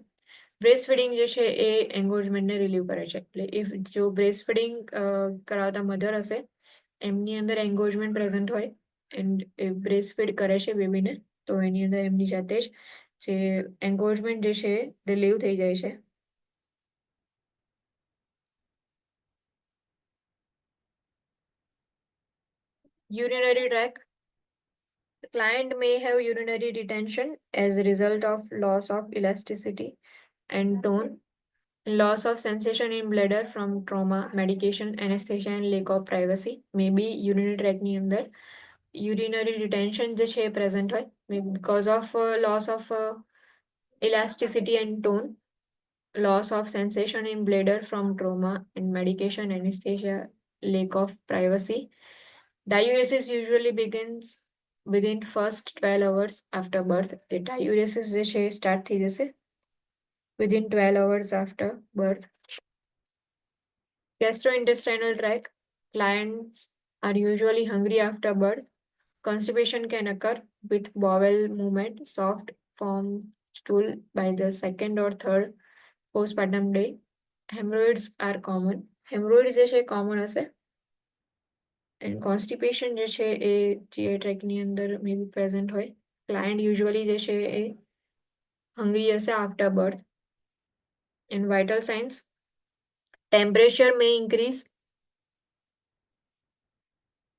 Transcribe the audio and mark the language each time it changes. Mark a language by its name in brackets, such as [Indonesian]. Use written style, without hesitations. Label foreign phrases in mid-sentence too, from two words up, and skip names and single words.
[English] breast feeding [Gujarati] જે છે એ એન્ગોજમેન્ટને રિલીવ કરે છે. એટલે ઇફ જો [English] breast feeding [Gujarati] કરાવતા મધર હશે એમની અંદર એન્ગોજમેન્ટ પ્રેઝન્ટ હોય એન્ડ એ [English] breast feed [Gujarati] કરે છે બેબીને તો એની અંદર એમની જાતે જ જે એન્ગોજમેન્ટ જે છે રિલીવ થઈ જાય છે. [English] Urinary tract. The client may have urinary retention as a result of loss of elasticity and tone, loss of sensation in bladder from trauma, medication, anesthesia, and lack of privacy. Maybe urinary tract [Gujarati] ની અંદર [English] urinary retention [Gujarati] જે છે [English] present હોય because of loss of elasticity and tone, loss of sensation in bladder from trauma and medication, anesthesia, lack of privacy. Diuresis usually begins within first 12 hours after birth. The diuresis [Gujarati] જે છે સ્ટાર્ટ થઈ જશે [English] within 12 hours after birth. Gastrointestinal tract. Clients are usually hungry after birth. Constipation can occur with bowel movement, soft form stool by the second or third postpartum day. Hemorrhoids are common. [Gujarati] Hemorrhoids જે છે common હશે. [English] And constipation [Gujarati] જે છે એ [English] GI tract [Gujarati] ની અંદર [English] maybe present [Gujarati] હોય. [English] Client usually [Gujarati] જે છે એ [English] hungry હશે after birth. And vital signs. Temperature may increase